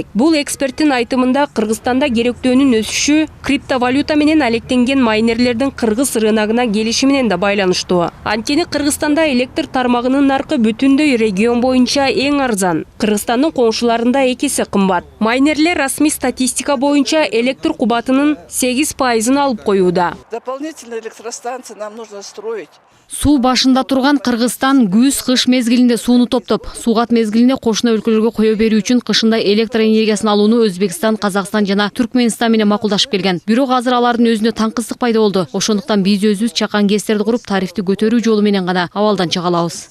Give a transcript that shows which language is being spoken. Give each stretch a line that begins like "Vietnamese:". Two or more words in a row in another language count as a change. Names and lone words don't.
Kyrgyz: Бул эксперттин айтымында Кыргызстанда керектөөнүн өсүшү криптовалюта менен алектенген майнерлердин кыргыз рыногуна келиши менен да байланыштуу. Анткени Кыргызстанда электр тармагынын наркы бүтүндөй регион боюнча эң арзан. Кыргызстандын коңшуларында 2 эсе кымбат. Майнерлер расмий статистика боюнча электр кубатынын 8% алып коюуда.
Russian: Дополнительные электростанции нам нужно строить.
Kyrgyz: Суу башында турган Кыргызстан күз-кыш мезгилинде сууну топтоп, сугат мезгилинде кошуна өлкөлөргө кое берүү үчүн кышында электр энергиясын алууну Өзбекстан, Казакстан жана Түркмөнстан менен макулдашып келген. Бирок азыр алардын өзүнө таңкыстык пайда болду. Ошондуктан биз өзүбүз чакан кестерди куруп, тарифти көтөрүү жолу менен гана абалдан чыга алабыз.